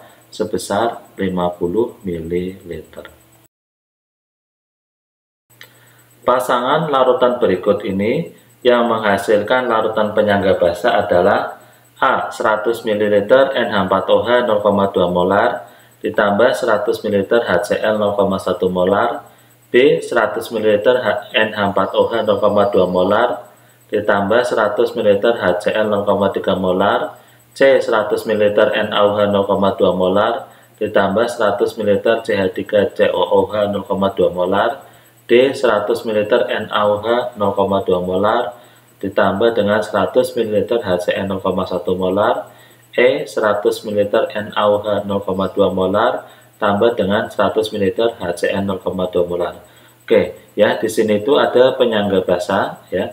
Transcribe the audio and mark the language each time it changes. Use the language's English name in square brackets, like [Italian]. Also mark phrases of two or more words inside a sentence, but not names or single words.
[Indonesian] Sebesar 50 ml. Pasangan larutan berikut ini yang menghasilkan larutan penyangga basa adalah A. 100 ml NH4OH 0,2 molar ditambah 100 ml HCl 0,1 molar, B. 100 ml NH4OH 0,2 molar ditambah 100 ml HCl 0,3 molar, C. 100 ml NaOH 0,2 molar ditambah 100 ml CH3COOH 0,2 molar, D. 100 ml NaOH 0,2 molar ditambah dengan 100 ml HCl 0,1 molar, E. 100 ml NaOH 0,2 molar tambah dengan 100 ml HCl 0,2 molar. Oke, ya di sini itu ada penyangga basa ya.